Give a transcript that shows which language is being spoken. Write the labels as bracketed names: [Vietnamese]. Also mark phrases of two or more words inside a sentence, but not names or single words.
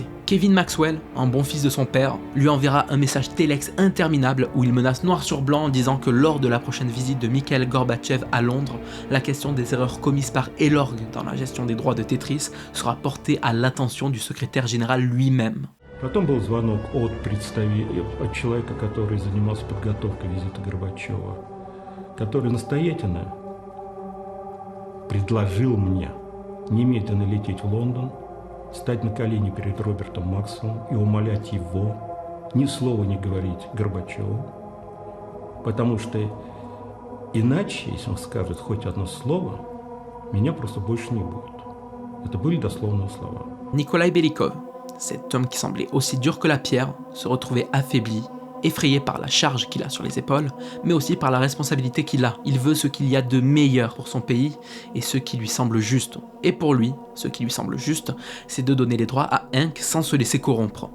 [French] Kevin Maxwell, un bon fils de son père, lui enverra un message téléx interminable où il menace noir sur blanc en disant que lors de la prochaine visite de Mikhail Gorbatchev à Londres, la question des erreurs commises par Elorg dans la gestion des droits de Tetris sera portée à l'attention du secrétaire général lui-même. [Russian] Потом был звонок от человека, который занимался подготовкой визита Горбачева, который настоятельно предложил мне немедленно лететь в Лондон, стать на колени перед Робертом Максвеллом и умолять его ни слова не говорить Горбачеву, потому что иначе, если он скажет хоть одно слово, меня просто больше не будет. Это были дословные слова. [French] Nikolai Belikov, cet homme qui semblait aussi dur que la pierre, se retrouvait affaibli, effrayé par la charge qu'il a sur les épaules, mais aussi par la responsabilité qu'il a. Il veut ce qu'il y a de meilleur pour son pays et ce qui lui semble juste. Et pour lui, ce qui lui semble juste, c'est de donner les droits à Henk sans se laisser corrompre.